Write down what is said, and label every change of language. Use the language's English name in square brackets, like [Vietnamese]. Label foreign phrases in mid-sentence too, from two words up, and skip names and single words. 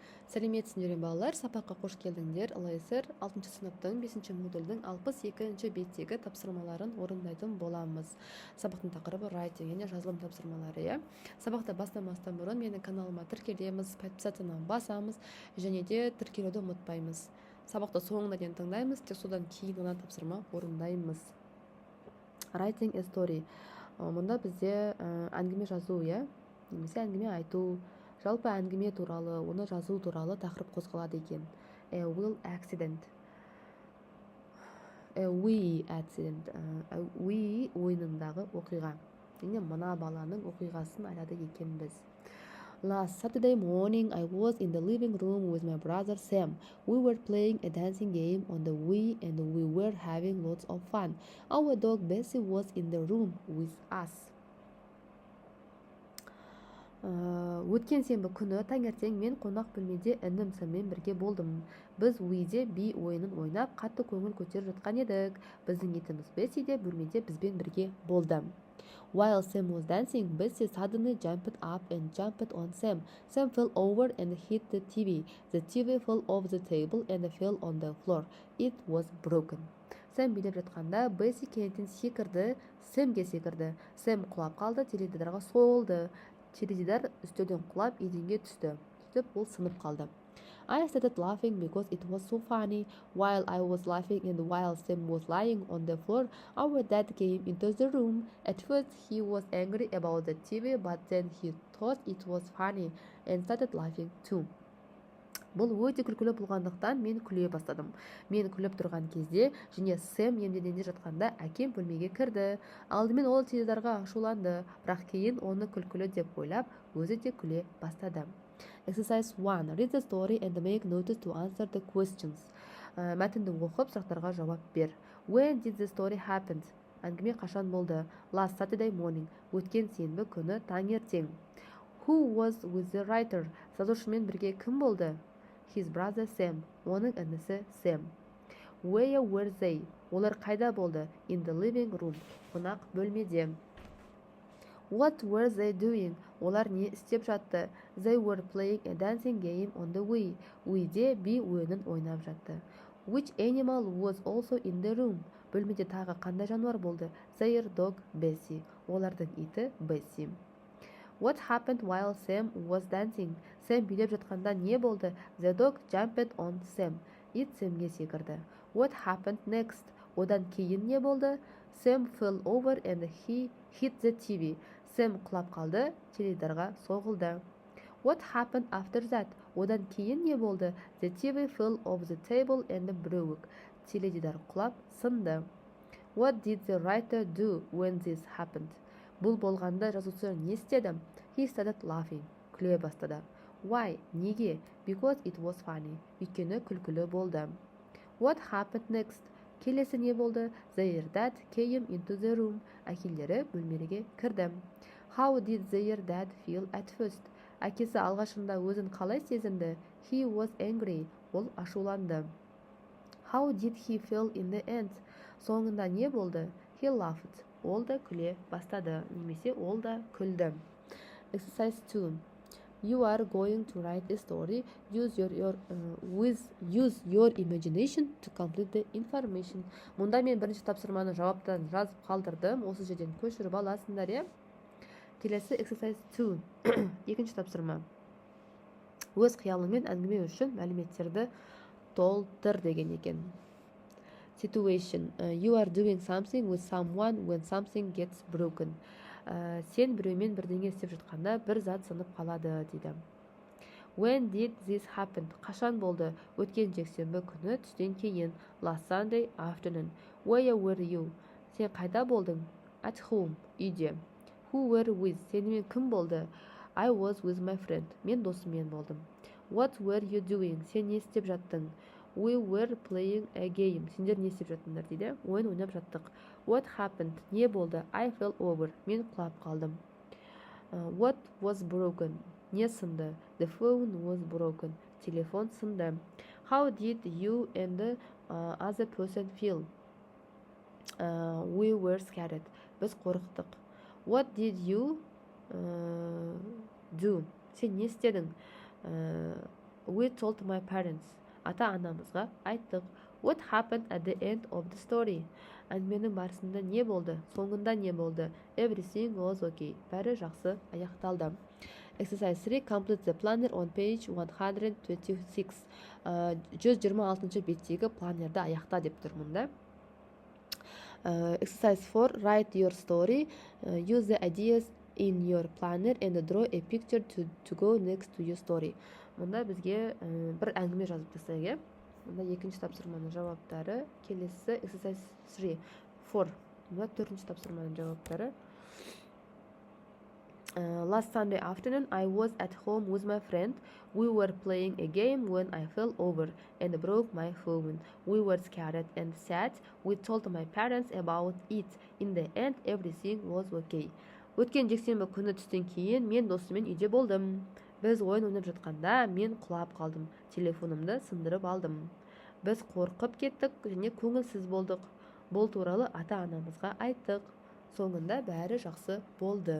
[Kazakh] Сәлеметсіңдер балалар, сабаққа қош келдіңдер. Алайсыр 6 сыныптың 5 модульдің 62 беттегі тапсырмаларын орындайтын боламыз. Сабақтың тақырыбы writing, яғни жазылым тапсырмалары. Сабақты бастамастан бұрын менің каналыма тіркелеміз, подписаться басамыз және де тіркелуді ұмытпаймыз. Сабақты соңына дейін тыңдаймыз, тек содан кейін ғана тапсырма орындаймыз. [English] Writing a story. [Kazakh] Мұнда бізде әңгіме жазу, немесе әңгіме айту, жалпы әңгіме туралы, оны жазу туралы тақырып қозғалады екен. [English] A will accident. A we accident. [Kazakh] A we ойынындағы оқиға. Яғни мына баланың оқиғасын айтады екен біз. [English] Last Saturday morning, I was in the living room with my brother Sam. We were playing a dancing game on the Wii and we were having lots of fun. Our dog Bessie was in the room with us. [Kazakh] Өткен сенбі күні таңертең мен қонақ бөлмеде інім Сэммен бірге болдым. Біз Wii-де би ойынын ойнап, қатты көңіл көтеріп жатқан едік. Біздің итіміз Bessie де бөлмеде бізбен бірге болды. [English] While Sam was dancing, Bessie suddenly jumped up and jumped on Sam. Sam fell over and hit the TV. The TV fell off the table and fell on the floor. It was broken. [Kazakh] Sam билеп жатқанда, Bessie кенеттен секірді, Сэмге секірді. Sam құлап қалды, теледидарға соғылды. Теледидар үстелден құлап, еденге түсті. Сөйтіп, ол сынып қалды. [English] I started laughing because it was so funny. While I was laughing and while Sam was lying on the floor, our dad came into the room. At first, he was angry about the TV, but then he thought it was funny and started laughing too. [Kazakh] Бұл өте күлкілі болғандықтан мен күле бастадым. Мен күліп тұрған кезде және Сэм емденуде жатқанда әкем бөлмеге кірді. Алдымен ол теледидарға ашуланды, бірақ кейін оны күлкілі деп ойлап, өзі де күле бастады. [English] Exercise 1. Read the story and make notes to answer the questions. [Kazakh] Мәтінді оқып, сұрақтарға жауап бер. [English] When did the story happen? [Kazakh] Әңгіме қашан болды? [English] Last Saturday morning. [Kazakh] Өткен сенбі күні таңертең. [English] Who was with the writer? [Kazakh] Жазушымен бірге кім болды? [English] His brother Sam. [Kazakh] Оның інісі Sam. [English] Where were they? [Kazakh] Олар қайда болды? [English] In the living room. [Kazakh] Қонақ бөлмеде. [English] What were they doing? [Kazakh] Олар не істеп жатты? [English] They were playing a dancing game on the Wii. [Kazakh] Wii-де би ойынын ойнап жатты. [English] Which animal was also in the room? [Kazakh] Бөлмеде тағы қандай жануар болды? [English] Their dog Bessie. [Kazakh] Олардың иті Bessie. [English] What happened while Sam was dancing? [Kazakh] Sam билеп жатқанда не болды? [English] The dog jumped on Sam. [Kazakh] Ит Сэмге секірді. [English] What happened next? [Kazakh] Одан кейін не болды? [English] Sam fell over and he hit the TV. [Kazakh] Sam құлап қалды, теледидарға соғылды. [English] What happened after that? [Kazakh] Одан кейін не болды? [English] The TV fell off the table and broke. [Kazakh] Теледидар құлап, сынды. [English] What did the writer do when this happened? [Kazakh] Бұл болғанда жазушы не істеді? [English] He started laughing. [Kazakh] Күле бастады. [English] Why? Неге? Because it was funny. [Kazakh] Өйткені күлкілі болды. [English] What happened next? [Kazakh] Келесі не болды? [English] Their dad came into the room. [Kazakh] Әкелері бөлмеге кірді. [English] How did their dad feel at first? [Kazakh] Әкесі алғашында өзін қалай сезінді? [English] He was angry. [Kazakh] Ол ашуланды. [English] How did he feel in the end? [Kazakh] Соңында не болды? [English] He laughed. [Kazakh] Ол да күле бастады, немесе ол да күлді. [English] Exercise 2. You are going to write a story. Use your imagination to complete the information. [Kazakh] Мұнда мен бірінші тапсырманы жауаптан жазып қалдырдым. Осы жерден көшіріп аласыңдар, Келесі exercise 2. Екінші тапсырма. Өз қиялыңмен әңгіме үшін мәліметтерді толтыр деген екен. [English] Situation. You are doing something with someone when something gets broken. [Kazakh] Сен біреумен бірдеңе істеп жатқанда бір зат сынып қалады, дейді. [English] When did this happen? [Kazakh] Қашан болды? Өткен жексенбі күні түстен кейін. [English] Last Sunday afternoon. Where were you? [Kazakh] Сен қайда болдың? [English] At home. Үйде. Who were with? [Kazakh] Сенімен кім болды? [English] I was with my friend. [Kazakh] Мен досыммен болдым. [English] What were you doing? [Kazakh] Сен не істеп жаттың? [English] We were playing a game. [Kazakh] Сендер не істеп жаттыңдар, дейді. Ойын ойнап жаттық. [English] What happened? [Kazakh] Не болды? [English] I fell over. [Kazakh] Мен құлап қалдым. [English] What was broken? [Kazakh] Не сынды? [English] The phone was broken. [Kazakh] Телефон сынды. [English] How did you and the other person feel? We were scared. [Kazakh] Біз қорықтық. [English] What did you do? [Kazakh] Сен не істедің? [English] We told my parents. [Kazakh] Ата-анамызға айттық. [English] What happened at the end of the story? [Kazakh] Әңгіменің барысында не болды? Соңында не болды? [English] Everything was okay. [Kazakh] Бәрі жақсы аяқталды. [English] Exercise 3. Complete the planner on page 126. [Kazakh] 126 беттегі планерді аяқта деп тұр мұнда. [English] Exercise 4. Write your story. Use the ideas in your planner and draw a picture to go next to your story. [Kazakh] Мұнда бізге бір әңгіме жазып тастайық. Мұнда екінші тапсырманың жауаптары. Келесі exercise 3. 4. Мұнда төртінші тапсырманың жауаптары. [English] Last Sunday afternoon, I was at home with my friend. We were playing a game when I fell over and broke my phone. We were scared and sad. We told my parents about it. In the end, everything was okay. [Kazakh] Өткен жексенбі күні түстен кейін мен досыммен үйде болдым. Біз ойын ойнап жатқанда мен құлап қалдым. Телефонымды сындырып алдым. Біз қорқып кеттік және көңілсіз болдық. Бұл туралы ата-анамызға айттық. Соңында бәрі жақсы болды.